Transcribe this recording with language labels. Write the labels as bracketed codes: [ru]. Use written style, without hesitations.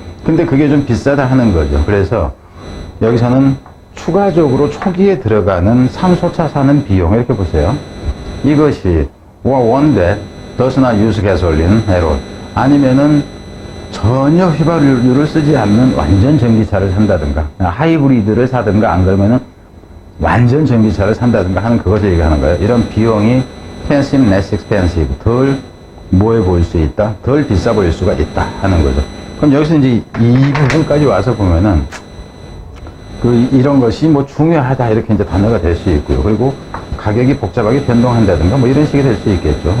[ko] 근데 그게 좀 비싸다 하는 거죠. 그래서 여기서는 추가적으로 초기에 들어가는 삼소차 사는 비용 이렇게 보세요. 이것이 [en] one that does not use gasoline at all. [ko] 아니면은 전혀 휘발유를 쓰지 않는 완전 전기차를 산다든가 하이브리드를 사든가 안 그러면은 완전 전기차를 산다든가 하는 그것을 얘기하는 거예요. 이런 비용이 [en] can seem less expensive. [ko] 덜 뭐해 보일 수 있다. 덜 비싸 보일 수가 있다 하는 거죠. 그럼 여기서 이제 이 부분까지 와서 보면은 이런 것이 뭐 중요하다 이렇게 이제 단어가 될 수 있고요. 그리고 가격이 복잡하게 변동한다든가 뭐 이런 식이 될 수 있겠죠.